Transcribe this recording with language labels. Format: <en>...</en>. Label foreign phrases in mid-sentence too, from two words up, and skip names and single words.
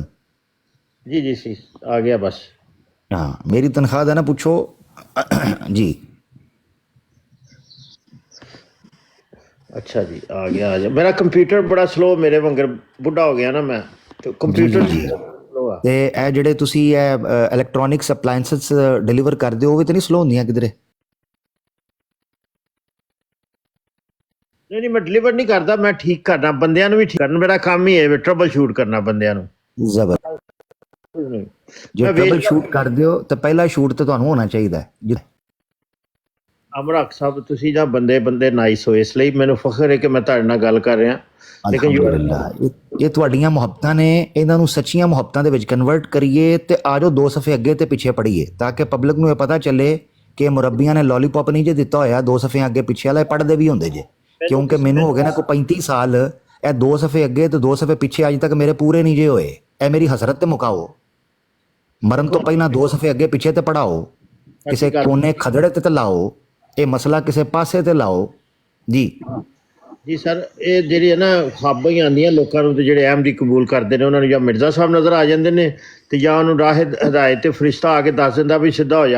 <ur>جی آ گیا بس. ہاں میری تنخواہ ہے نا پوچھو. جی</ur> <pa>اچھا جی آ گیا میرا کمپیوٹر بڑا سلو، میرے وانگر بڈھا ہو گیا نا میں، تو کمپیوٹر سلو ہے. تے اے جڑے تسی</pa> <en>electronics appliances</en> <pa>ڈیلیور کر دیو وہ تے نہیں سلو ہوندیاں کدھر؟ نہیں میں ڈلیور نہیں کرتا، میں ٹھیک کرنا بندیاں نو بھی ٹھیک کرنا. میرا کام ہی ہے</pa> <en>trouble shoot</en> <pa>کرنا بندیاں نو. زبر. جو</pa> <en>trouble shoot</en> <pa>کر دیو تو پہلا شوٹ تو تانوں ہونا چاہیے. عامر حق صاحب تسی جا بندے نائس ہو، اس لیے مینوں فخر ہے کہ میں تہاڈے نال گل کر رہا. لیکن الحمدللہ یہ تواڈیاں محبتاں نے، انہاں نوں سچیاں محبتاں دے وچ کنورٹ کریے تے آ جاؤ 2 صفحے اگے تے پیچھے پڑھیے، تاکہ پبلک نوں یہ پتہ چلے کہ مربیاں نے لالی پاپ نہیں جے دتا ہویا 2 صفحے اگے پیچھے والا پڑھدے بھی ہوندے جے. کیونکہ مینوں ہو گئے نا کوئی 35 سال، اے 2 صفحے اگے تے 2 صفحے پیچھے اج تک میرے پورے نہیں جے ہوئے. اے میری حسرت تے مکاؤ، مرن تو پہلا 2 صفحے اگے پیچھے تے پڑھاؤ، کسے کونے کھدڑے تے لاؤ، اے مسئلہ کسے پاسے تے لاؤ. جی ਜੀ ਸਰ, ਇਹ ਜਿਹੜੀ ਹੈ ਨਾ ਖਾਬਾਂ ਹੀ ਆਉਂਦੀਆਂ ਲੋਕਾਂ ਨੂੰ, ਤੇ ਜਿਹੜੇ ਅਹਿਮਦੀ ਕਬੂਲ ਕਰਦੇ ਨੇ ਉਹਨਾਂ ਨੂੰ ਜਾਂ ਮਿਰਜ਼ਾ ਸਾਹਿਬ ਨਜ਼ਰ ਆ ਜਾਂਦੇ ਨੇ, ਤੇ ਜਾਂ ਉਹਨੂੰ ਰਾਹ ਹਦਾਇਤ ਤੇ ਫਰਿਸ਼ਤਾ ਆ ਕੇ ਦੱਸ ਦਿੰਦਾ ਵੀ ਸਿੱਧਾ ਹੋ ਜਾ।</pa>